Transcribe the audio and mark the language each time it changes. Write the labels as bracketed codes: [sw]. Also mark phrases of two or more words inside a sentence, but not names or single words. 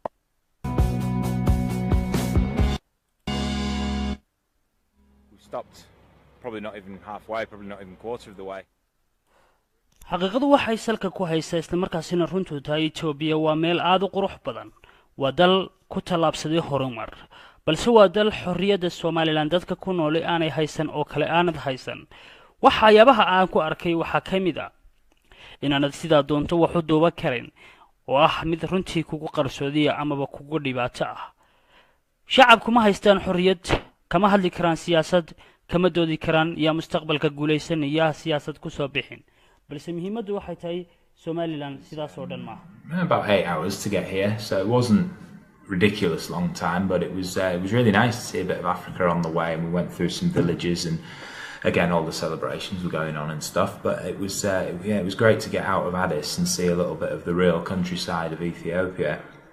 [en] Stopped probably not even halfway, probably not even quarter of the way. [so] xaqiiqadu waxay salka ku haysaa isla markaasina runtu tahay Ethiopia waa meel aad u qurux badan waa dal ku talaabsaday horumar balse waa dal xorriyada Somaliland dadka ku nool aanay haysan oo kale aanad haysan waxyaabaha aan ku arkay waxa kamid ah inaanad sidaa doonto wax u duuba karin oo ah mid runtii kugu qarsoodiya amaba kugu dhibaato ah shacabku ma haystaan xorriyad kama hadli karaan siyaasad kama doodi karaan yaa mustaqbalka guuleysanaya siyaasad ku soo bixin balse muhiimadu waxay tahay Somaliland sidaas oo dhan ma [en] About 8 hours to get here, so it wasn't ridiculous long time, but it was really nice to see a bit of Africa on the way, and we went through some villages, and again all the celebrations were going on and stuff. But it was great to get out of Addis and see a little bit of the real countryside of Ethiopia.